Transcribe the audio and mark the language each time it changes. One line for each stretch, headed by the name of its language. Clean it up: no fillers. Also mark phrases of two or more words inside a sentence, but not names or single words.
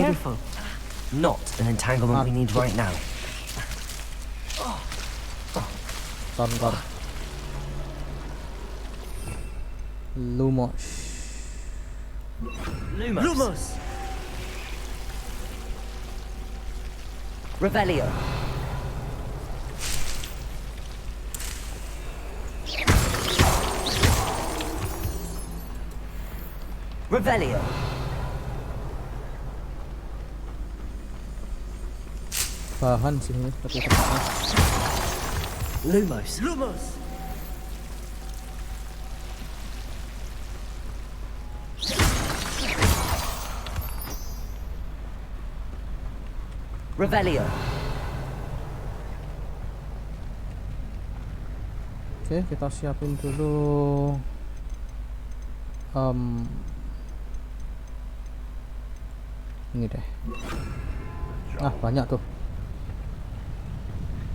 Indonesian: Aduh.
English: careful. Not an entanglement we need right now.
Indonesian: Bentar. Lumos. Lumos. Revelio. Revelio. Bahan sih ini tapi tepatnya. Lumos. Lumos. Revelio. Oke, kita siapin dulu ini deh. Nah, banyak tuh.